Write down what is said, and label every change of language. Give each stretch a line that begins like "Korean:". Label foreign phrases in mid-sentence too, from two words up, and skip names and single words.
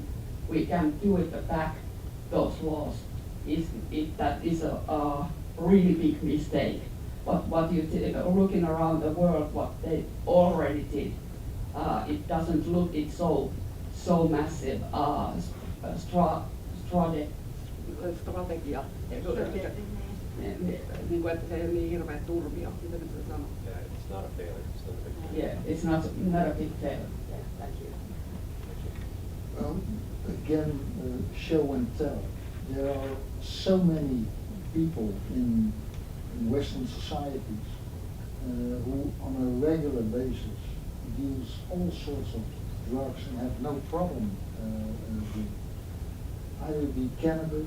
English: We can do it back those laws. That is a really big mistake. But what you looking around the world, what they already did, it doesn't look it's so massive strategia.
Finnish: Niin kuin, että se ei ole niin hirveä turmio. Mitä se sanoo?
English: Yeah, it's not a failure. It's not a big deal. Yeah, it's not a big failure. Yeah, thank you. Again, show and tell. There are so many people in Western societies who on a regular basis use all sorts of drugs and have no problem with either be cannabis.